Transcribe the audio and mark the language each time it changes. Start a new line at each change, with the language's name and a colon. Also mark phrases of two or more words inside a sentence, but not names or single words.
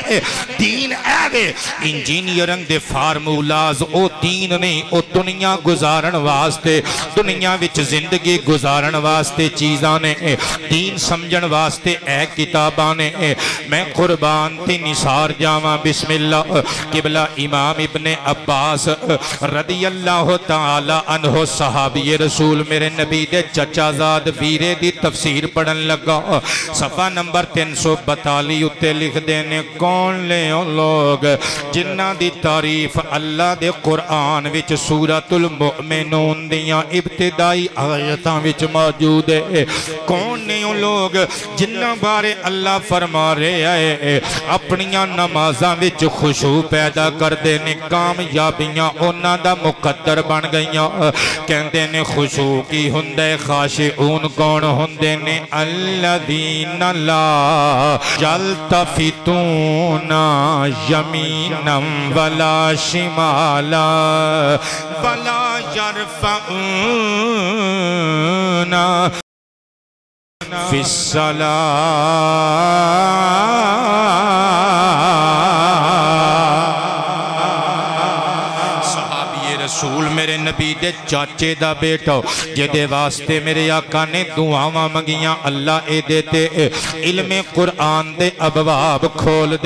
Punjabi: دین اے وے انجینئرنگ دے فارمولاز او دین نہیں، او دنیا گزارن واسطے، دنیا وچ زندگی گزارن واسطے چیزاں نے. دین سمجھݨ واسطے اے کتاباں نے. میں قربان تے نثار جاواں بسم اللہ. قبلہ امام ابنِ عباس
Arabic: رضي الله تعالى عنه
Punjabi: صحابی رسول میرے نبی دے چچازاد ویرے دی تفسیر پڑھن لگا. صفحہ نمبر 342 اُتے لکھتے نے کون لے لوک جنہاں دی تعریف اللہ دے قرآن وچ سورۃ المؤمنون دیاں ابتدائی آیتاں وچ موجود ہے. کون نے وہ لوگ جنہاں بارے اللہ فرما رہا ہے اپنیاں نمازاں وچ خشوع پیدا کردے نے، کامیابیاں اوہناں دا مقدر بن گئیاں. کہندے نے خشوع کی ہندا ہے، خاشعون کون ہندے نے?
Arabic: الذين لا يلتفتون يمينا ولا شمالا ولا يرفعون في الصلاة.
Punjabi: رسول میرے نبی دے چاچے دا بیٹا جیدے واسطے میرے آقا نے دعاواں منگیاں، اللہ اے دیتے علمِ قرآن دے ابواب کھول دے.